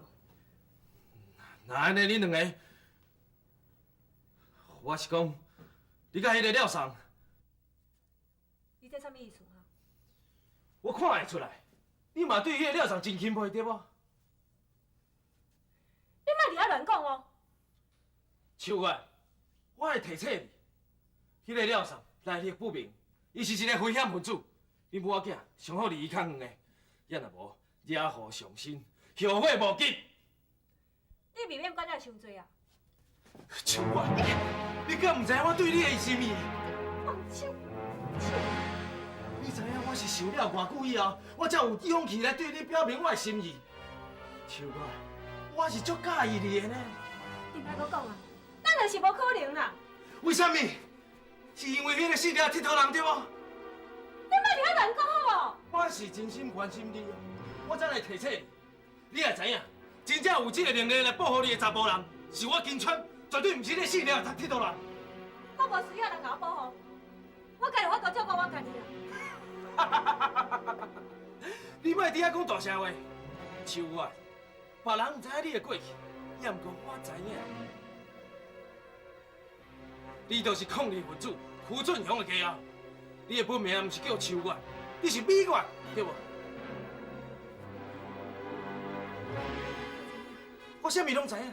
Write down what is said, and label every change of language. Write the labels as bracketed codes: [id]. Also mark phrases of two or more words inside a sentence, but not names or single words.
[nan] 那安尼恁两个，我是讲，你甲迄个了上，你这啥物意思哈？我看会出来，你嘛对迄个了上真钦佩对无？你莫伫遐乱讲哦！秋月，我会提醒你，迄个了上来历不明，伊是一个危险分子，你母仔囝上好离伊较远的，也若无惹祸上身，后悔无及。你未免管了伤济啊！秋月，你敢唔知我对你的心意？放手！你知影我是受了偌久以后，我才有勇气来对你表明我的心意。秋月，我是足介意你的呢。你莫搁讲啊！咱就是无可能啦！为什么？是因为迄个死了佚佗人对无？你莫伫遐乱讲好无？我是真心关心你啊，我才来提醒你。你也知影，真正有这个能力来保护你的查甫人，是我金川，绝对唔是你死了佚佗人。我无需要人甲我保护，我家己我都照顾我家己啦。你莫伫遐讲大声话，秋月，别人唔知影你的过去，也毋过我知影。你就是抗日分子胡俊雄的家后，你的本名毋是叫秋月，你是美月，对无？我啥物拢知影。